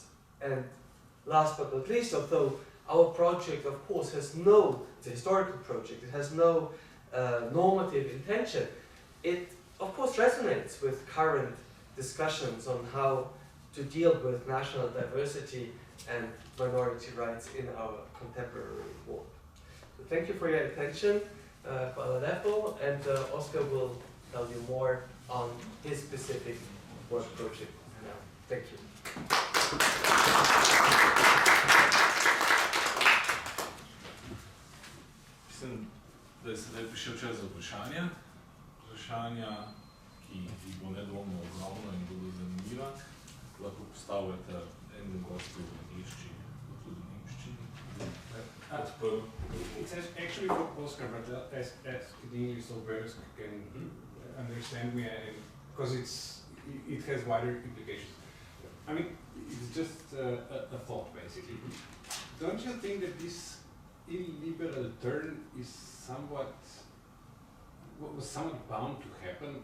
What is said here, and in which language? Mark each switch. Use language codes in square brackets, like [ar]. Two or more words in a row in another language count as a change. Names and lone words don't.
[en] And last but not least, although our project, of course, it's a historical project, it has no normative intention, it, of course, resonates with current discussions on how to deal with national diversity and minority rights in our contemporary world. So thank you for your attention, and Oscar will tell you more on his specific work project now. Thank you. [sl] Mislim, da je sedaj prišel čas za vprašanja. Vprašanja, ki jih bo nedvomno ogromno in bodo zanimiva, lahko postavljate enemu gostu v angleščini, tudi v nemščini. [en] It's actually for Oscar, but ask in English so Börries can understand me, because it has wider implications. I mean, it's just a thought, basically. Don't you think that this illiberal turn is somewhat bound to happen?